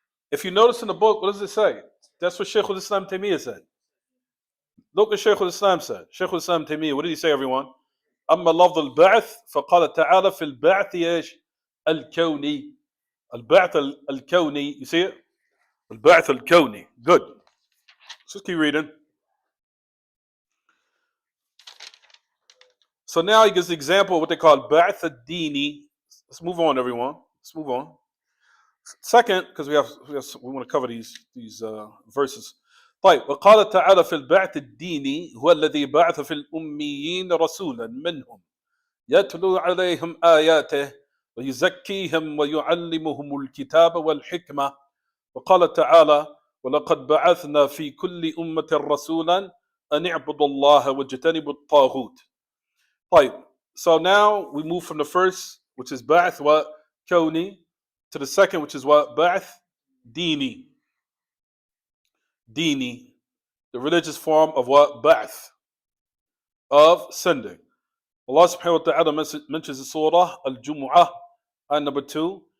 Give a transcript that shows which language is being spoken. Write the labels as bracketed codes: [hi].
[en] If you notice in the book, what does it say? That's what Shaykh al-Islam Taymiyyah said. Look what Shaykh al-Islam said. Shaykh al-Islam Taymiyyah, what did he say, everyone? [ar] أما لفظ البعث فقال تعالى في البعث إيش الكوني البعث الكوني. [en] You see it? [ar] البعث الكوني. [en] Good. Just keep reading. So now he gives the example of what they call ba'ath ad-dini. Let's move on, everyone. Let's move on. Second, because we want to cover these verses. [ar] طيب وقال تعالى في البعث الديني هو الذي بعث في الأميين رسولا منهم يتلو عليهم آياته ويزكيهم ويعلمهم الكتاب والحكمة وقال تعالى ولقد بعثنا في كل أمة رسولا أن اعبدوا الله واجتنبوا الطاغوت. [en] طيب, so now we move from the first, which is ba'ath wa kawni, to the second, which is what? Ba'ath dini. Dini, the religious form of what? Ba'ath, of sending. Allah subhanahu wa ta'ala mentions in Surah Al-Jumu'ah, ayah number 2.